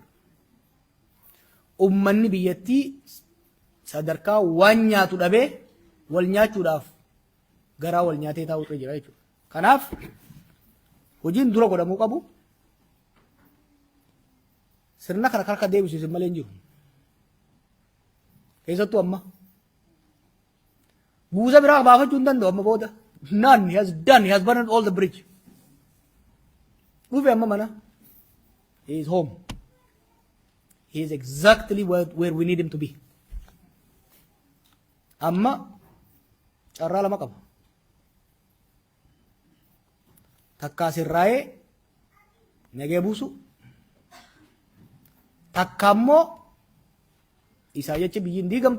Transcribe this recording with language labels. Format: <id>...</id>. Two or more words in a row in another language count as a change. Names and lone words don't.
<om>Uummanni biyyattii sadarkaa waan nyaatu dhabee wal nyaachuudhaaf garaa wal nyaatee taa'utu jira jechuudha. Kanaaf hojiin dura godhamuu qabu sirna kana harka deebisuusin malee hin jiru. Keessattuu amma buusa biraa baafachuu hin danda'u amma booda.</om> <en>None he has done, he has burned all the bridge.</en> <om>Dhufe amma mana.</om> <en>He is home. He is exactly where we need him to be.</en> <om>Amma carraa lama qaba. Takka sirraa'ee nagee buusu. Takka immoo isaa jecha biyyiin diigamtu.</om>